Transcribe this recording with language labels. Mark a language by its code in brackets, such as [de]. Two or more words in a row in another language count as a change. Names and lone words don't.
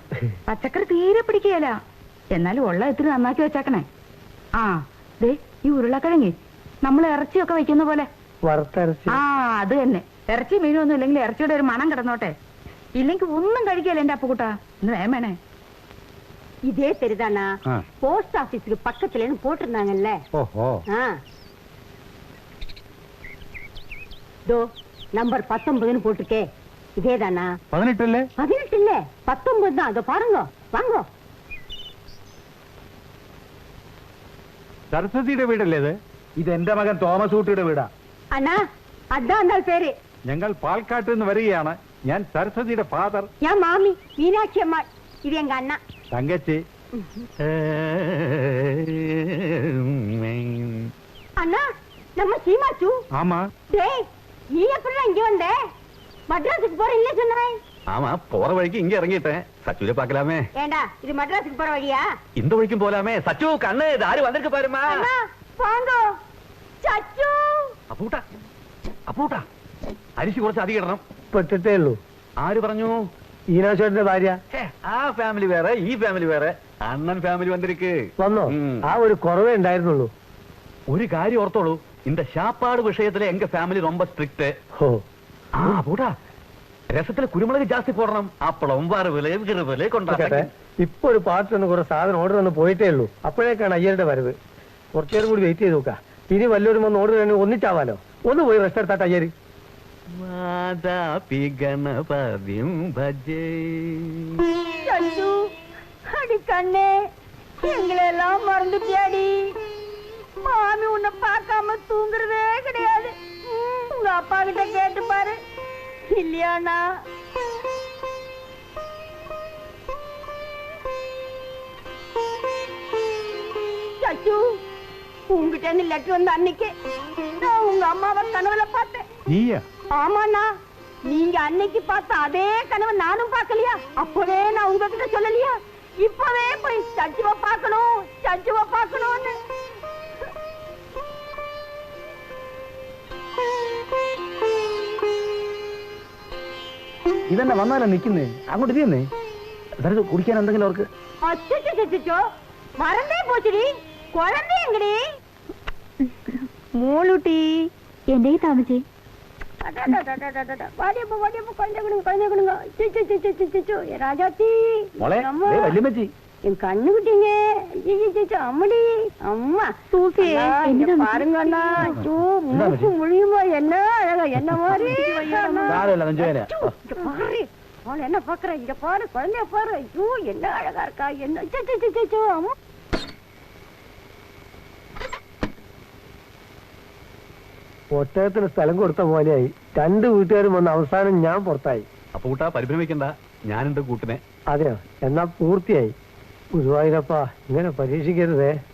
[ml] പച്ചക്കറി തീരെ പിടിക്കുകയല്ല. എന്നാലും ഉള്ള ഇത്തിരി നന്നാക്കി വെച്ചേക്കണേ. ആ, ദേ ഈ ഉരുളക്കിഴങ്ങി നമ്മൾ ഇറച്ചിയൊക്കെ വെക്കുന്ന പോലെ. വറുത്തരച്ച്. ആ, അത് തന്നെ. ഇറച്ചി മീനും ഒന്നും ഇല്ലെങ്കിൽ ഇറച്ചിയുടെ ഒരു മണം കിടന്നോട്ടെ. ഇല്ലെങ്കിൽ ഒന്നും കഴിക്കല്ലേ എന്റെ അപ്പുകുട്ടാ. ഇന്ന് വേമേണേ. [ta] இதே தெரிதானா? போஸ்ட் ஆபீஸ்க்கு பக்கத்துலன்னு போட்டிருந்தாங்கல்ல. ஓஹோ. தோ நம்பர் 19ன்னு போட்டுக்கே. இதேதானா? 18 இல்ல? 18 இல்ல, 19 தான். அதோ பாருங்க, வாங்க. [ml] സരസ്വതിയുടെ വീടല്ലേ ഇത്? ഇത് എന്റെ മകൻ തോമസ് ഊട്ടിയുടെ വീടാ. അണ്ണാ, അതാ എന്താ പേര്? ഞങ്ങൾ പാൽക്കാട്ട് നിന്ന് വരികയാണ്. ഞാൻ സരസ്വതിയുടെ ഫാദർ. [ta] நான் மாமி மீனாட்சி அம்மா. இது எங்க அண்ணா തങ്കച്ചി. அண்ணா, நம்ம சீமாச்சு. ஆமா. டேய், நீ எப்படிடா இங்க வந்த? மദ്രാസുக்கு போற இல்ல சொன்னாய். ஆமா, போற வழிக்கு இங்க இறங்கிட்டேன். சச்சுவில பாக்கலாமே. ஏண்டா, இது மദ്രാസുக்கு போற வழியா? இந்த வழிக்கும் போலாமே. சச்சு, கண்ணு தாரி வந்திருக்கு பாருமா. அண்ணா, வாங்க. சச்சு. [ml] അപ്പൂട്ടാ, അപ്പൂട്ടാ, അരിശി കുറച്ച് അധികം ഇടണം. പെട്ടിട്ടേ ഉള്ളൂ. ആര് പറഞ്ഞു? ഈനാശേട്ടന്റെ ഭാര്യ. ആ ഫാമിലി വേറെ, ഈ ഫാമിലി വേറെ. അണ്ണൻ ഫാമിലി വന്നിരിക്ക്. വന്നോ? ആ ഒരു കുറവേ ഉണ്ടായിരുന്നുള്ളൂ. ഒരു കാര്യം ഓർത്തോളൂ, [ta] இந்த சாப்பாடு விஷயத்துல எங்க ஃபேமிலி ரொம்ப ஸ்ட்ரிக்ட். போடா, [ml] രസത്തില് കുരുമുളക് ജാസ്തി പോടണം. അപ്പളം വറവില് കിറുവില് കൊണ്ടാട്ടെ. ഇപ്പൊ ഒരു പാർട്ടി ഒന്ന് കുറെ സാധനം ഓർഡർ ഒന്ന് പോയിട്ടേ ഉള്ളൂ. അപ്പോഴേക്കാണ് അയ്യരുടെ വരവ്. കുറച്ചേരം കൂടി വെയിറ്റ് ചെയ്ത് നോക്കാം. ഇനി വല്ലവരും ഒന്ന് ഓർഡർ തന്നെ ഒന്നിച്ചാവാലോ. ഒന്ന് പോയി റെസ്റ്റ് എടുത്താട്ട് അയ്യര്. [sa] ഗണപതിം ഭജേ. [ta] சச்சு, அடி கண்ணே, எங்களெல்லாம் மறந்துட்டியாடி. மாமி உன்னை பார்க்காம தூங்குறதே கிடையாது. உங்க அப்பா கிட்ட கேட்டு பாரு. இல்லையாண்ணா? சச்சு, உங்ககிட்ட இருந்து லெட்டர் வந்த அன்னைக்கு நான் உங்க அம்மாவை கனவுல பார்த்தேன். [ml] നീയാ? [ta] ஆமாண்ணா, நீங்க அன்னைக்கு பார்த்த அதே கனவை நானும் பார்க்கலையா? அப்பவே நான் உங்ககிட்ட சொல்லலையா? இப்பவே போய் சச்சுவ பார்க்கணும், சச்சுவ பார்க்கணும்னு. [ml] ഇതന്നെ വന്നാലോ നിക്കുന്നേ? അങ്ങോട്ട് തിരിയുന്നേ. കുടിക്കാൻ എന്തെങ്കിലും അവർക്ക്? [ta] அச்சோ, மறந்தே போச்சுடி. குழந்தை எங்கடி? [ml] മോളൂട്ടി, എന്റെ താമസേ. [ta] ராஜாத்தி, [ml] മോളെ, വല്യമ്മച്ചി. [ta] என் கண்ணு விட்டீங்க. அம்மடி, அம்மா [ml] സൂഫിയേ, എന്റെ [ta] பாருங்க அண்ணா. மூக்கு முழியுமா? என்ன அழகா, என்ன மாதிரி [ml] സാരമില്ല, നെഞ്ചുവേദന. [ta] என்ன பாக்குற? இங்க பாரு, குழந்தைய பாரு. ஐயோ, என்ன அழகா இருக்கா. என்ன அம்மா. [ml] ഒട്ടകത്തിന് സ്ഥലം കൊടുത്ത പോലെയായി. രണ്ട് വീട്ടുകാരും വന്ന് അവസാനം ഞാൻ പുറത്തായി. അപ്പൂട്ടാ, പരിഭ്രമിക്കണ്ട, ഞാനുണ്ട് കൂട്ടിനെ. അതെയോ? എന്നാ പൂർത്തിയായി. ഗുരുവായൂരപ്പ, ഇങ്ങനെ പരീക്ഷിക്കരുതേ.